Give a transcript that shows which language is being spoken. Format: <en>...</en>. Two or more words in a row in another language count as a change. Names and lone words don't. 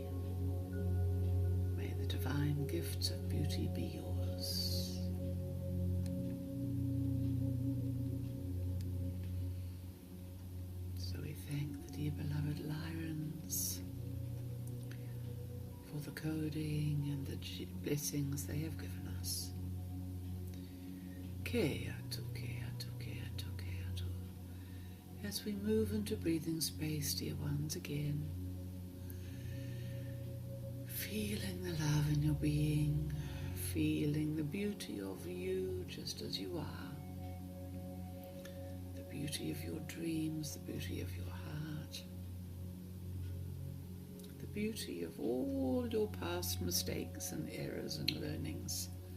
<en>May the divine gifts of beauty be yours. So we thank the dear beloved Lyrans for the coding and the blessings they have given us. Ke atu, ke atu, ke atu, ke atu. As we move into breathing space, dear ones, again, feeling the love in your being, feeling the beauty of you just as you are, the beauty of your dreams, the beauty of your heart, the beauty of all your past mistakes and errors and learnings.</en>